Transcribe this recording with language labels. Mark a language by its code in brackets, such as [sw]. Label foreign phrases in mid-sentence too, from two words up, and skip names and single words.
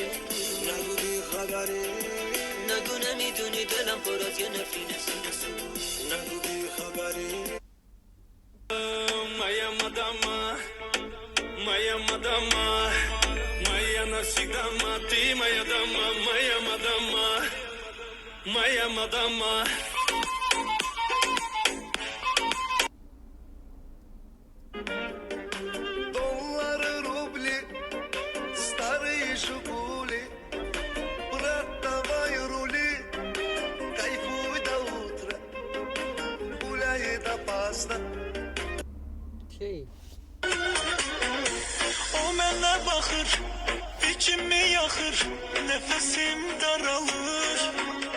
[fa] نگو بی خبری نگو نمیدونی دلم پر از یه نفرین سینه نگو بی خبری [ru] Моя мадама, моя мадама, моя навсегда, ты моя дама, моя мадама, моя мадама. Доллары, рубли, старые жигули, брат, давай рули, кайфуй до утра, гуляет опасно. [az] O mənə baxır, fikrimi yaxır, nəfəsim daralır.